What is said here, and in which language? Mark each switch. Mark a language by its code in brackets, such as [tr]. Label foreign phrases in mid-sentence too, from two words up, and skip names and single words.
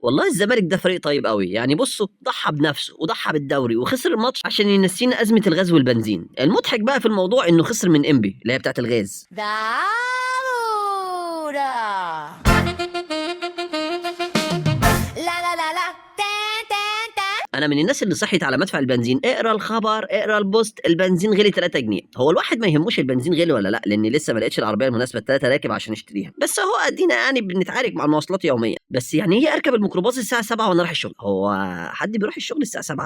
[ar] والله الزمالك ده فريق طيب قوي، يعني بصوا ضحى بنفسه وضحى بالدوري وخسر الماتش عشان ينسينا أزمة الغاز والبنزين. المضحك بقى في الموضوع إنه خسر من إنبي اللي هي بتاعة الغاز. Daura. La la la la. Tan tan tan. أنا من الناس اللي صحيت على مدفع البنزين، اقرا الخبر اقرا البوست، البنزين غلي 3 جنيه. هو الواحد ما يهموش البنزين غلي ولا لا، لأني لسه ما لقيتش العربية المناسبة ل3 راكب عشان اشتريها، بس هو ادينا يعني بنتعارك مع المواصلات يوميا. بس يعني ايه اركب الميكروباص الساعة 7 وانا رايح الشغل؟ هو حد بيروح الشغل الساعة 7؟